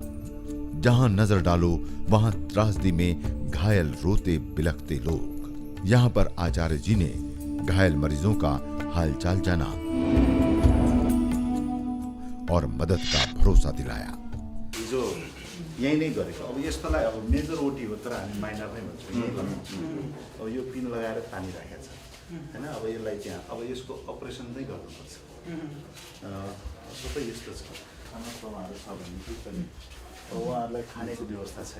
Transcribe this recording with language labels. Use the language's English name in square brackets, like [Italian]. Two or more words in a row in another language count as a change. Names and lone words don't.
[Hindi] जहां नजर डालो वहां त्रासदी में घायल रोते बिलखते लोग। यहाँ पर आचार्य जी ने घायल मरीजों का हालचाल जाना और मदद का भरोसा दिलाया। [Nepali] जो यही नहीं गरेको अब यस्तोलाई अब [English] major OT [Nepali] हो तर हामी माइनर नै भन्छौँ। अब यो पिन लगाएर तानिराखेको छ हैन, अब यसलाई चाहिँ अब यसको अपरेसन नै गर्नुपर्छ। सबै यस्तो छ, खाना प्रमाणहरू छ भने पनि अब उहाँहरूलाई खानेको व्यवस्था छैन।